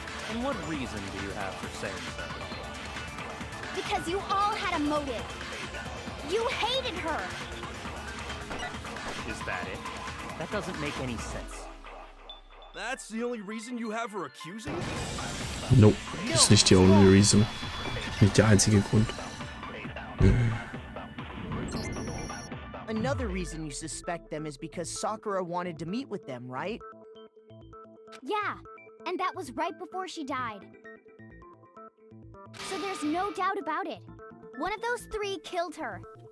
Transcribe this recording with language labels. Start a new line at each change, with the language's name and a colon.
English: And what reason do you have for saying so? Because you all had a motive. You hated her. Is that it? That doesn't make any sense. That's the only reason you have her accusing? Nope,
German: ist nicht die
English: only reason.
German: Nicht der einzige Grund.
English: Another reason you suspect them is because Sakura wanted to meet with them, right? Yeah, and that was right before she died. So there's no doubt about it. One of those three killed her.